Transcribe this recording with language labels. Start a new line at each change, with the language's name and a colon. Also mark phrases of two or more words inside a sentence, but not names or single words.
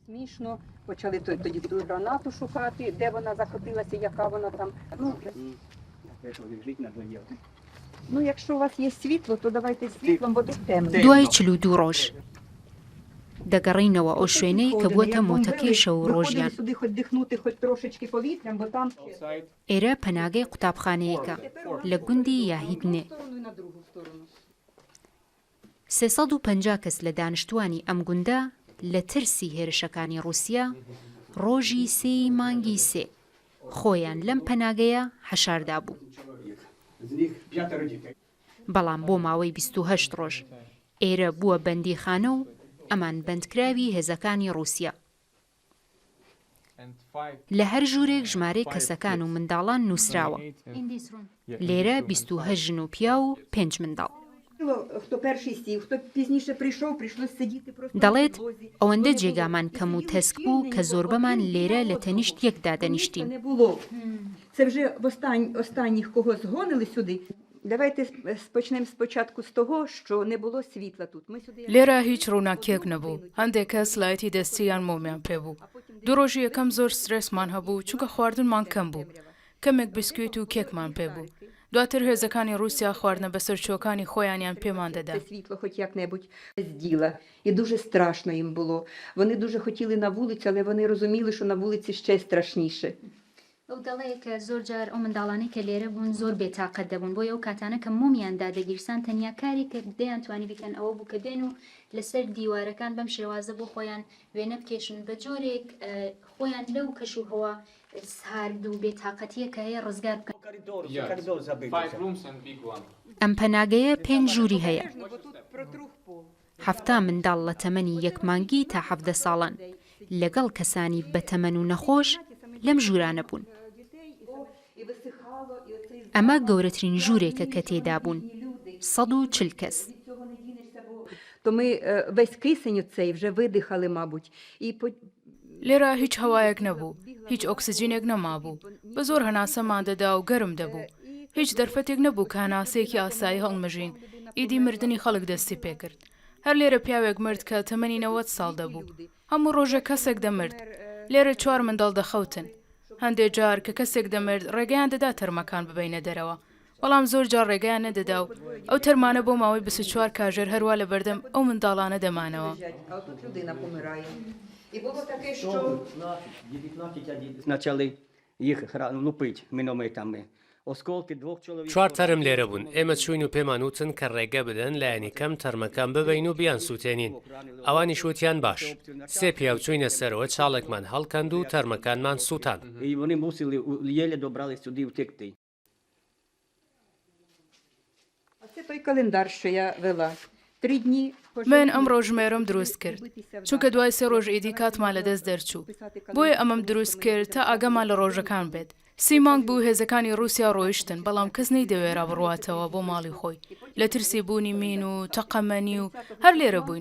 Ukrainian: Смішно, почали тоді ту гранату шукати, де вона закотилася, яка вона там. Ну, якщо у вас є світло, то давайте світлом, бо тут темно.
Central Kurdish: دوای 42 ڕۆژ دەگەڕینەوە ئەو شوێنەی کە بووەتە مۆتەکەی شەو ڕۆژیان.
Ukrainian: сюди хоч дихнути, хоч трошечки повітрям, бо там
Central Kurdish: ئێرە پەناگەی قوتابخانەیەکە لە گوندی یاهیدنێ. 350 کەس لە دانیشتوانی ئەم گوندە لە ترسی هێرشەکانی رووسیا ڕۆژی 3 مانگی 3 خۆیان لەم پەناگەیە هەشاردا بوو. بەڵام بۆ ماوەی 28 ڕۆژ ئێرە بووە بەندیخانە و ئەمان بەندکراوی هێزەکانی رووسیا. لە هەر ژوورێک ژمارەی کەسەکان و منداڵان نووسراوە. لێرە 28 ژن و پیا و 5 منداڵ.
Ukrainian: хто перший сів, хто пізніше прийшов, прийшлось сидіти просто.
Central Kurdish: دەڵێت ئەوەندە جێگامان کەم و تەسک بوو کە زۆربەمان لێرە لە تەنیشت یەکدا دەنیشتین.
Ukrainian: Не було. Це вже останніх, кого згонили сюди. Давайте почнемо спочатку з того, що не було світла тут. Ми сюди
Central Kurdish: لێرە هیچ ڕووناکیەک نەبوو. هەندێک کەس لایەتی دەستیان مۆمیان پێبوو. دوو ڕۆژی یەکەم زۆر سترێسمان هەبوو چونکە خواردنمان کەم بوو. کەمێک بسکویت و کێکمان پێبوو. دواتر هێزەکانی رووسیا خواردنە بەسەرچۆکانی خۆیانیان пێمان دەدا.
Ukrainian: світло хоч як-небудь з діла. І дуже страшно їм було. Вони дуже хотіли на вулицю, але вони розуміли, що на вулиці ще страшніше.
Central Kurdish: ئەو دەڵەیە کە زۆر جار ئەو منداڵانەی کە لێرە بوون زۆر بێتاقەت دەبوون بۆ ئەو کاتانە کە مۆمیاندا دەگیرسان تەنیا کاری کە دەیان توانی بکەن ئەوە بوو کە دێن و لەسەر دیوارەکان بەم شێوازە بۆ خۆیان وێنە بکێشن بە جۆرێک خۆیان لەو کەش و هەوا سارد و بێتاقەتیە کە هەیە ڕزگار بکەن. ئەم پەناگەیە 5 ژووری هەیە. 7 منداڵ لە تەمەنی 1 مانگی تا 17 ساڵان لەگەڵ کەسانی بەتەمەن و نەخۆش لەم ژوورانە بوون. ئەمە گەورەترین ژوورێکە کە تێدا بوون 140 کەس.
Ukrainian: То ми весь кисень цей вже видихали, мабуть. І
Central Kurdish: لێرە هیچ هەوایەک نەبوو. هیچ ئۆکسجینێک نەمابوو. بە زۆر هەناسەمان دەدا و گەرم دەبوو. هیچ دەرفەتێک نەبوو کە هەناسەیەکی ئاسایی هەڵمژین. ئیدی مردنی خەڵک دەستی پێکرد. هەر لێرە پیاوێک مرد کە تەمەنی 90 ساڵ دەبوو. هەموو ڕۆژە کەسێک دەمرد. لێرە 4 منداڵ دەخەوتن. هەندێک جار کە کەسێک دەمرد ڕێگەیان دەدا تەرمەکان ببینە دەرەوە. بەڵام زۆر جار ڕێگەیان نەدەدا و ئەو تەرمانە بۆ ماوەی 24 کاژێر هەروە لە بەردەم ئەو منداڵانە دەمانەوە.
Ukrainian: Почали їх лупити мінометами. Осколки двох чоловіків.
Central Kurdish: 4 تەرم لێرە بوون. ئێمە چوین و پێمان وتن کە ڕێگە بدەن لایەنی کەم تەرمەکان ببین و بیان سووتێنین. ئەوانیش وتیان باش. 3 پیاو چوینە سەرەوە چاڵێکمان هەڵکەند و تەرمەکانمان سووتان.
Ukrainian: І вони мусили, єле добрались сюди втекти. А це той календар, що я вела. 3 дні.
Central Kurdish: من ئەم ڕۆژمێرەم دروست کرد چونکە دوای 3 ڕۆژ ئیدی کاتمان لەدەست دەرچوو. بۆیە ئەمەم دروست کرد تا ئاگەمان لە ڕۆژەکان بێت. 3 مانگ بوو هێزەکانی رووسیا ڕۆیشتن بەڵام کەس نەیدەوێرا بڕواتەوە بۆ ماڵی خۆی لە ترسی بوونی مین و تەقەمەنی و هەر لێرە بووین.